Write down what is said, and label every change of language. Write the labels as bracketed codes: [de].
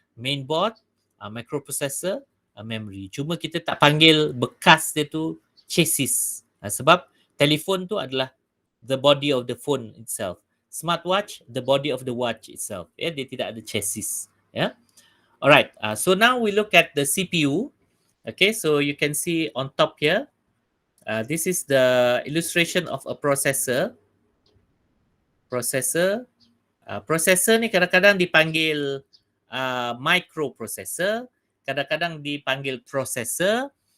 [ms] Main board, microprocessor, memory. Cuma kita tak panggil bekas dia tu chassis. Sebab telefon tu adalah [en] the body of the phone itself. Smartwatch, the body of the watch itself. [ms] Ya, dia tidak ada chassis, ya. [en] Alright, so now we look at the CPU. Okay, so you can see on top here, this is the illustration of a processor. [ms] Processor ni kadang-kadang dipanggil microprocessor, kadang-kadang dipanggil processor.